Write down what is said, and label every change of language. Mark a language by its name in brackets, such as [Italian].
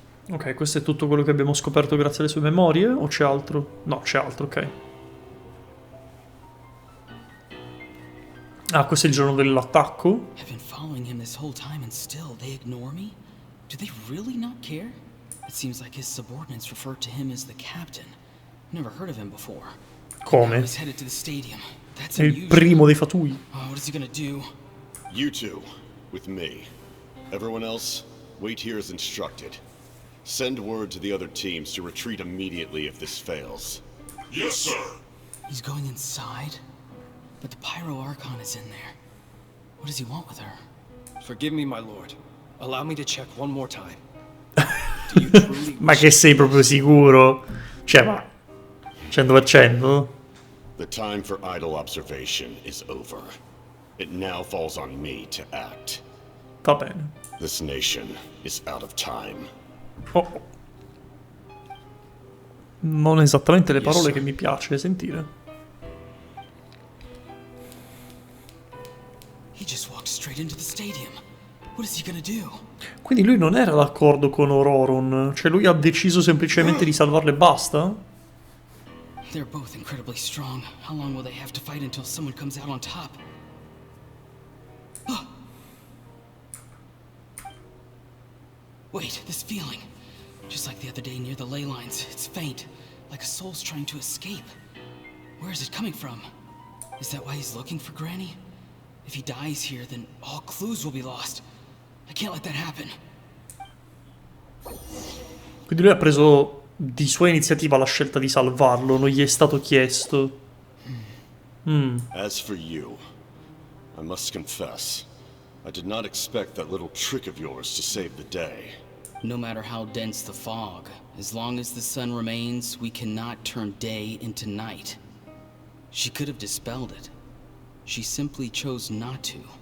[Italian] Ok, questo è tutto quello che abbiamo scoperto grazie alle sue memorie? O c'è altro? No, c'è altro, ok. Ah, questo è il giorno dell'attacco? [English] I've been following him this whole time and still they ignore me? Do they really not care? It seems like his subordinates refer to him as the captain. Never heard of him before. [Italian] Come? [English] I was headed to the stadium. That's [Italian] È il primo dei Fatui. [English] Oh, what is he gonna do? You two, with me. Everyone else, wait here as instructed. Send word to the other teams to retreat immediately if this fails. Yes, sir. He's going inside? But the Pyro Archon is in there. What does he want with her? Forgive me, my lord. Allow me to check one more time. [Italian] Ma che sei proprio sicuro? Cioè, ma 100%? [English] The time for idle observation is over. It now falls on me to act. [Italian] Va bene. [English] This nation is out of time. Oh. [Italian] Non esattamente le parole che mi piace sentire. [English] He just walked straight into the stadium. What is he gonna do? [Italian] Quindi lui non era d'accordo con Auroron, cioè lui ha deciso semplicemente di salvarle e basta? [English] They're both incredibly strong. How long will they have to fight until someone comes out on top? Wait, this feeling. Just like the other day near the ley lines, it's faint, like a soul's trying to escape. Where is it coming from? Is that why he's looking for Granny? If he dies here, then all clues will be lost. I can't let that happen. [Italian] Quindi lui ha preso di sua iniziativa la scelta di salvarlo, non gli è stato chiesto. [English] As for you, I must confess, I did not expect that little trick of yours to save the day. No matter how dense the fog, as long as the sun remains, we cannot turn day into night. She could have dispelled it. She simply chose not to.